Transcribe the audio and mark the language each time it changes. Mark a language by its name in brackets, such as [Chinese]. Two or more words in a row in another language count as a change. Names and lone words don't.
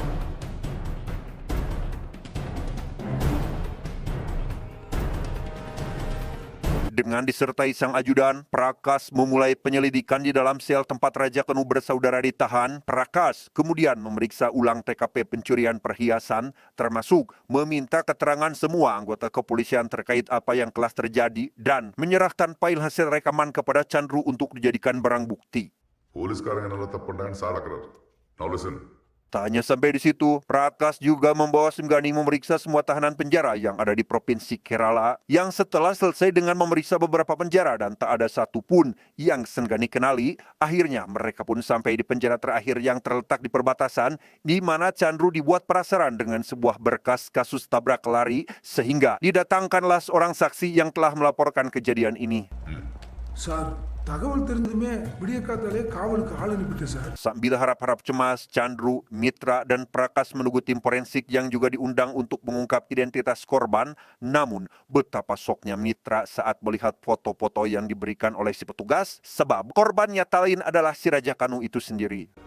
[Indonesian] Dengan disertai sang ajudan, Prakas memulai penyelidikan di dalam sel tempat Raja Kanu bersaudara ditahan. Prakas kemudian memeriksa ulang TKP pencurian perhiasan, termasuk meminta keterangan semua anggota kepolisian terkait apa yang telah terjadi dan menyerahkan file hasil rekaman kepada Chandru untuk dijadikan barang bukti. [Tamil] போலீஸ்காரங்க நல்லா தப்பு பண்றாங்கன்னு சார் ஆக்குறாரு. [English] Now listen. [Indonesian] Tak hanya sampai di situ, Prakas juga membawa Senggani memeriksa semua tahanan penjara yang ada di Provinsi Kerala, yang setelah selesai dengan memeriksa beberapa penjara dan tak ada satupun yang Senggani kenali, akhirnya mereka pun sampai di penjara terakhir yang terletak di perbatasan, di mana Chandru dibuat penasaran dengan sebuah berkas kasus tabrak lari, sehingga didatangkanlah seorang saksi yang telah melaporkan kejadian ini. [Tamil] சார் தகவல் தெரிஞ்சதுமே விடிய காத்தாலே காவலுக்கு ஆள் அனுப்பிட்டேன் சார். [Indonesian] Sambil harap-harap cemas, Chandru, Mitra, dan Prakas menunggu tim forensik yang juga diundang untuk mengungkap identitas korban. Namun, betapa syoknya Mitra saat melihat foto-foto yang diberikan oleh si petugas, sebab korban nyata lain adalah si Raja Kanu itu sendiri.